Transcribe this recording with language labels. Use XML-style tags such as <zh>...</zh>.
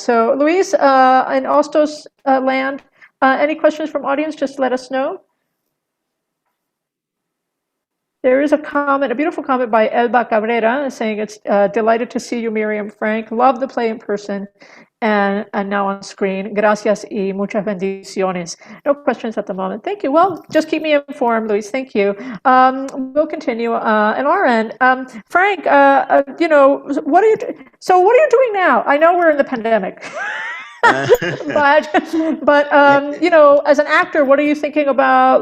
<en>So Luis, in Ostos land, any questions from audience, just let us know. There is a comment, a beautiful comment by Elba Cabrera saying it's delighted to see you, Miriam Frank. Love the play in person and now on screen.</en> <es>Gracias y muchas bendiciones.</es> <en>No questions at the moment. Thank you. Well, just keep me informed, Luis. Thank you. We'll continue on our end. Frank, what are you doing now? I know we're in the pandemic. but as an actor, what are you thinking about?</en>